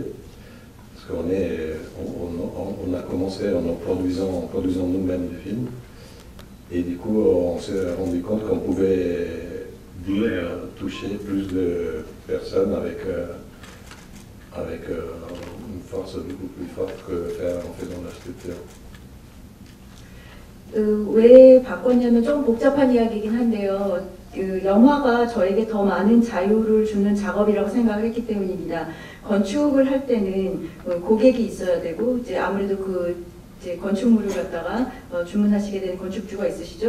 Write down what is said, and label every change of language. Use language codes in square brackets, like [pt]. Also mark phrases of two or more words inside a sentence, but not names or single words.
[fr] Parce qu'on a commencé en produisant nous-mêmes des films, et du coup on s'est rendu compte qu'on pouvait toucher plus de personnes avec une force beaucoup plus forte que faire en faisant l'architecture. [ko] 왜 바꿨냐면 좀 복잡한 이야기이긴 한데요. 영화가 저에게 더 많은 자유를 주는 작업이라고 생각을 했기 때문입니다. 건축을 할 때는 고객이 있어야 되고, 이제 아무래도 이제 건축물을 갖다가 주문하시게 되는 건축주가 있으시죠.